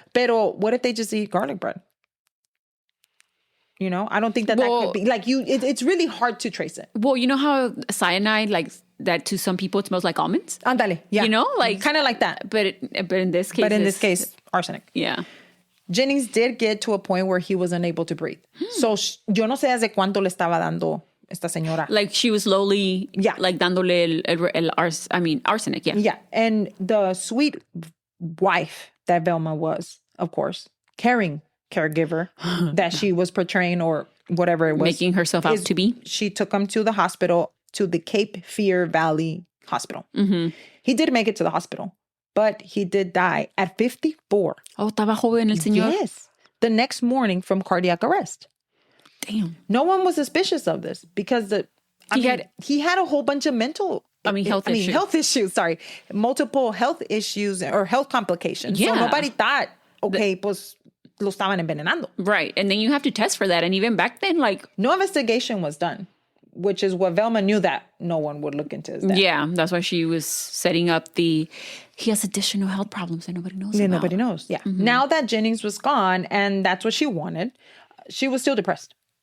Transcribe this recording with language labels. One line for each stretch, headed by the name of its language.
Spanish: Pero
English: what if they just eat garlic bread? You know, I don't think that could be like it's really hard to trace it. Well, you know how cyanide, like that to some people, it smells like almonds?
Spanish: Ándale.
English: Yeah. You know, like kind of like that. But in this case, arsenic. Yeah. Jennings did get to a point where he was unable to breathe. So
Spanish: yo no sé hace cuánto le estaba dando esta señora.
English: Like she was slowly, like
Spanish: dándole
English: arsenic. Yeah. Yeah. And the sweet wife that Velma was, of course, caregiver that she was portraying or whatever it was. Making herself out to be. She took him to the hospital, to the Cape Fear Valley Hospital. Mm-hmm. He did make it to the hospital, but he did die at 54.
Spanish: Oh, estaba joven el señor.
English: Yes. The next morning from cardiac arrest. Damn. No one was suspicious of this because he had a whole bunch of health issues. Multiple health issues or health complications. Yeah. So nobody thought,
Spanish: pues lo estaban envenenando.
English: Right. And then you have to test for that. And even back then, like... No investigation was done, which is what Velma knew that no one would look into his death. Yeah. That's why she was setting up he has additional health problems that nobody knows about. Nobody knows. Yeah. Mm-hmm. Now that Jennings was gone and that's what she wanted, she was still depressed.